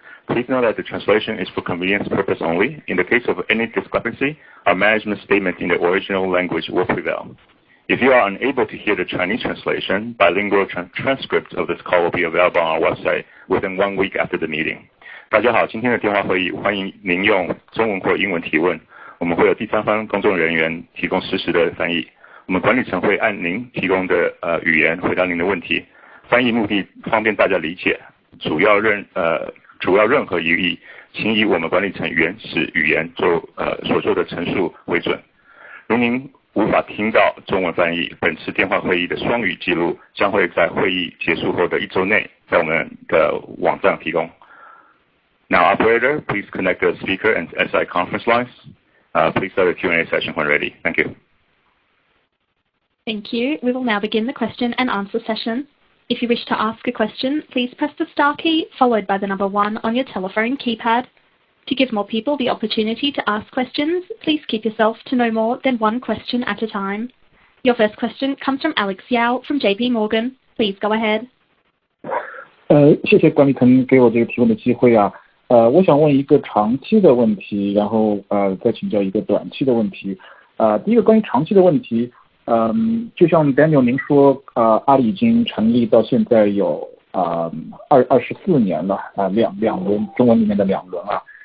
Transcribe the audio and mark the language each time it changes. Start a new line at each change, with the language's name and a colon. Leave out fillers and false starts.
English: Please note that the translation is for convenience purpose only. In the case of any discrepancy, our management statement in the original language will prevail. If you are unable to hear the Chinese translation, bilingual transcript of this call will be available on our website within 1 week after the meeting.
Chinese: 大家好，今天的电话会议欢迎您用中文或英文提问，我们会有第三方公众人员提供实时的翻译。我们管理层会按您提供的语言回答您的问题，翻译目的方便大家理解，主要任何疑义，请以我们管理层原始语言所做的陈述为准。如您无法听到中文翻译，本次电话会议的双语记录将会在会议结束后的1周内在我们的网站提供。
English: Now, operator, please connect the speaker and SI conference lines. Please start the Q&A session when ready. Thank you. Thank you. We will now begin the question and answer session. If you wish to ask a question, please press the star key followed by the number 1 on your telephone keypad. To give more people the opportunity to ask questions, please keep yourself to no more than 1 question at a time. Your first question comes from Alex Yao from JP Morgan. Please go ahead.
Chinese: 谢谢管理层给我这个提问的机会啊。我想问一个长期的问题，然后再请教一个短期的问题。第一个关于长期的问题，就像 Daniel 您说，阿里已经成立到现在有24年了，两轮中文里面的2轮啊。